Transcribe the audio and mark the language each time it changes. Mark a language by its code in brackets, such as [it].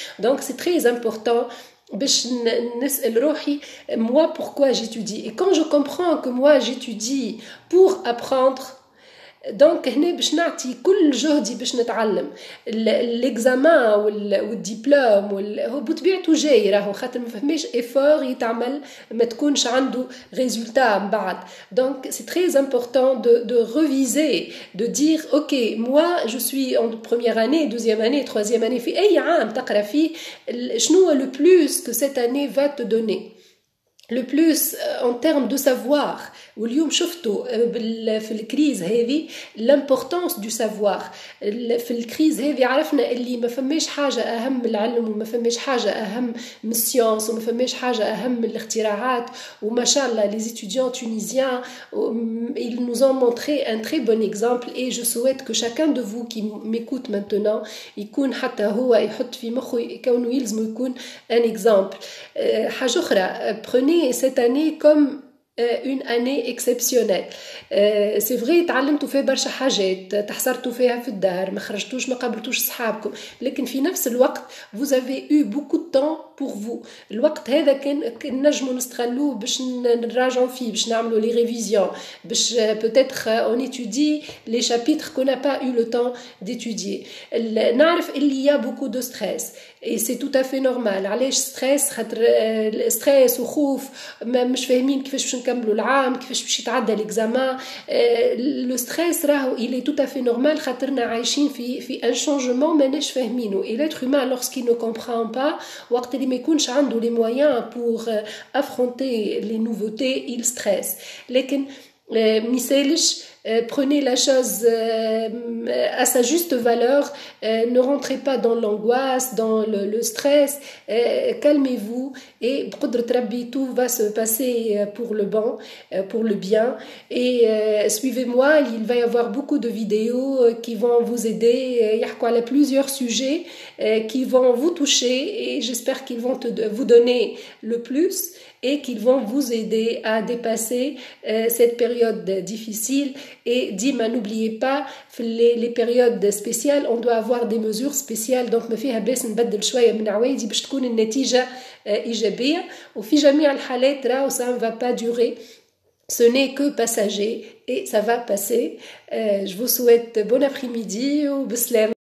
[fr] Donc c'est très important [ar] باش نسأل روحي [fr] moi pourquoi j'étudie. Et quand je comprends que moi j'étudie pour apprendre, donc [ar] هنا باش نعطي كل جهدي باش نتعلم. الاكزامان والدبلوم هو بطبيعته جاي راهو, خاطر ما فهماش ايفور يتعمل ما تكونش عنده ريزولتا من بعد. [fr] donc c'est très important de reviser, de dire ok, moi je suis en première année, deuxième année, troisième année, [ar] في اي عام تقرا فيه شنو [fr] le plus que cette année va te donner, le plus en termes de savoir. [ar] واليوم شفتوا في الكريز هذه [fr] l'importance du savoir. [ar] في الكريز هذه عرفنا اللي ما فماش حاجة أهم من العلم, وما فماش حاجة أهم من السيانس, وما فماش حاجة أهم من الاختراعات. وما شاء الله [fr] les étudiants tunisiens, ils nous ont montré un très bon exemple. Et je souhaite que chacun de vous qui m'écoute maintenant [ar] يكون حتى هو يحط في مخه كونه يلزم يكون [fr] un exemple. [ar] حاجة أخرى, [fr] prenez cette année comme une année exceptionnelle. c'est vrai [ar] تعلمتوا فيها برشا حاجات, تحصرتوا فيها في الدار, ما خرجتوش, ما قابلتوش صحابكم, لكن في نفس الوقت [fr] vous avez eu beaucoup de temps pour vous. [ar] الوقت هذا كان نجموا نستغلوه باش نراجعوا فيه, باش نعملوا [fr] les révisions, باش peut-être on étudie les chapitres qu'on n'a pas eu le temps d'étudier. [ar] نعرف اللي [fr] y a beaucoup de stress et c'est tout à fait normal. [ar] علاش stress؟ خاطر stress وخوف, مش فاهمين كيفاش باش نكملوا العام, كيفاش باش يتعدى الاكزامان. لو ستريس راهو [fr] il est tout à fait normal, [ar] خاطرنا عايشين في [fr] un changement [ar] ماناش فاهمينه. [fr] et l'être humain lorsqu'il ne comprend pas, [ar] وقت اللي ما يكونش عنده [fr] les moyens pour affronter les nouveautés, il stresse. [ar] لكن مثالش, [fr] prenez la chose à sa juste valeur, ne rentrez pas dans l'angoisse, dans le stress, calmez-vous et [ar] بقدرة ربي [fr] tout va se passer pour le bon, pour le bien. et suivez-moi, il va y avoir beaucoup de vidéos qui vont vous aider. [ar] يحكوا على [fr] plusieurs sujets qui vont vous toucher et j'espère qu'ils vont vous donner le plus et qu'ils vont vous aider à dépasser cette période difficile. Et Dima, n'oubliez pas, les périodes spéciales, on doit avoir des mesures spéciales. Donc, [ar] ما فيها بس نبدل شوية من عوايدي باش تكون النتيجة إيجابية. وفي جميع الحالات راهو [fr] ça ne va pas durer. Ce n'est que passager et ça va passer. Je vous souhaite bon après-midi ou [ar] بسلام.